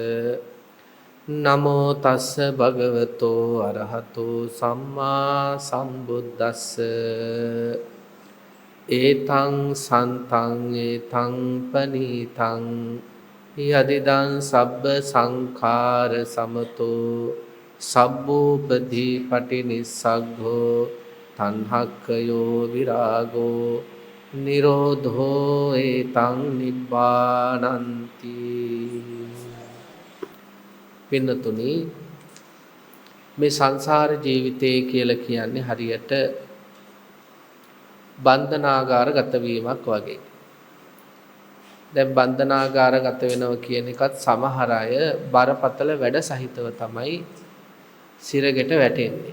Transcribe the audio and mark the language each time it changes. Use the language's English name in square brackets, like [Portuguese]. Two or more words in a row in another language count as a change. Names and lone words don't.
[Pali] නමෝ තස්ස භගවතු අරහතු සම්මා සම්බුද්දස්ස ඒතං සන්තං ඒතං පනීතං යදිදං සබ්බ සංඛාර සමතෝ සබ්බෝපදී පටිනිස්සග්ගෝ තණ්හක්ඛයෝ විරාගෝ නිරෝධෝ ඒතං නිබ්බානන්ති. [Sinhala] පින්නතුනි, මේ සංසාර ජීවිතය කියලා කියන්නේ හරියට බන්ධනාගාරගත වීමක් වගේ. දැන් බන්ධනාගාරගත වෙනවා කියන එකත් සමහර අය බරපතල වැඩ සහිතව තමයි සිරගෙට වැටෙන්නේ.